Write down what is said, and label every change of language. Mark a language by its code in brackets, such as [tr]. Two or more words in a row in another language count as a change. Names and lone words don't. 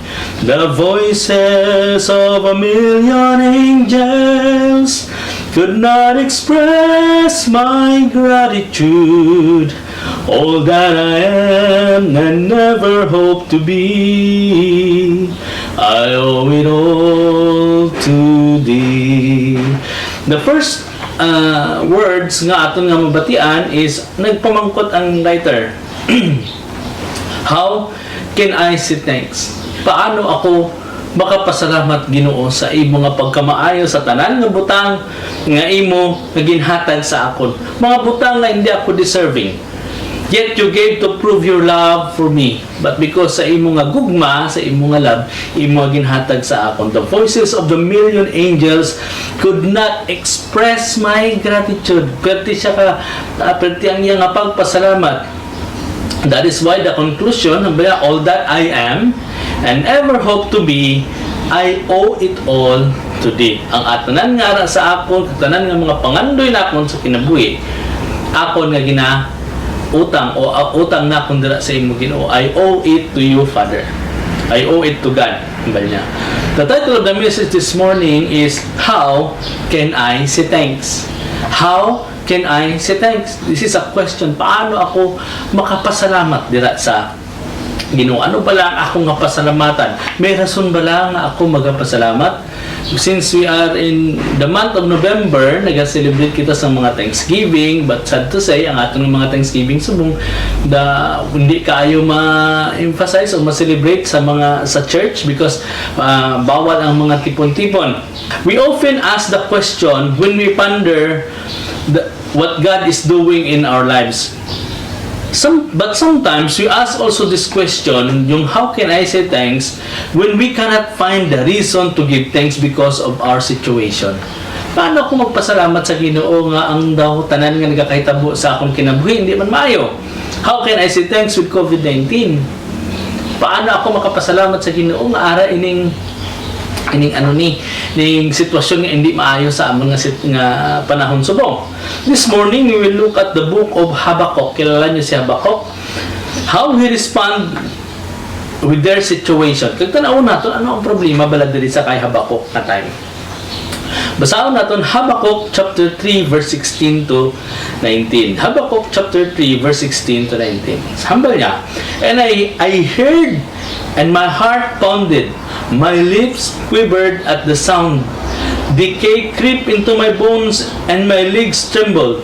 [en] The voices of a million angels could not express my gratitude. All that I am and never hope to be, I owe it all to thee. The first words [hil] nga aton nga mabatian is nagpamangkot ang writer. [en] How can I say thanks? [hil] Paano ako makapasalamat Ginoo sa imo nga pagkamaayo sa tanan nga butang nga imo nga ginhatag sa akon? Mga butang nga hindi ako deserving. [en] Yet you gave to prove your love for me. But because [hil] sa imo nga gugma, sa imo nga love, imo nga ginhatag sa akon. [en] The voices of the million angels could not express my gratitude. [hil] Perti siya ka, perti ang iya nga pagpasalamat. [en] That is why the conclusion, all that I am and ever hope to be, I owe it all to thee. [hil] Ang atanan nga sa akon, atanan nga mga pangandoy na akon sa kinabuhi, akon nga utang o utang na kung dira sa imo Ginoo, [en] I owe it to you, Father. I owe it to God. Niya. The title of the message this morning is How Can I Say Thanks? How can I say thanks? This is a question. [hil] Paano ako makapasalamat dira sa Ginoo? Ano ba lang ako nga pasalamatan? May rason ba lang nga ako magpasalamat? [en] Since we are in the month of November, [hil] nag-celebrate kita sa mga Thanksgiving, [en] but sad to say, [hil] ang atong mga Thanksgiving subong hindi kayo ma-emphasize o ma-celebrate sa church because bawal ang mga tipon-tipon. [en] We often ask the question when we ponder what God is doing in our lives. But sometimes we ask also this question, yung how can I say thanks when we cannot find the reason to give thanks because of our situation. [hil] Paano ako magpasalamat sa Ginoo nga ang daw tanan nga nagakahitabo sa akong kinabuhi hindi man maayo? [en] How can I say thanks with COVID-19? [hil] Paano ako makapasalamat sa Ginoo nga ara ining sitwasyon nga hindi maayo sa among nga panahon subong. [en] This morning we will look at the book of Habakkuk. [hil] Kilala niyo si Habakkuk? [en] How he respond with their situation. [hil] Kung tanaw natin ano ang problema bala diri sa kay Habakkuk na time. Basahon natin Habakkuk [en] chapter 3 verse 16 to 19. Habakkuk chapter 3 verse 16 to 19. [hil] Sambal niya, [en] and I heard and my heart pounded, my lips quivered at the sound. Decay crept into my bones and my legs trembled.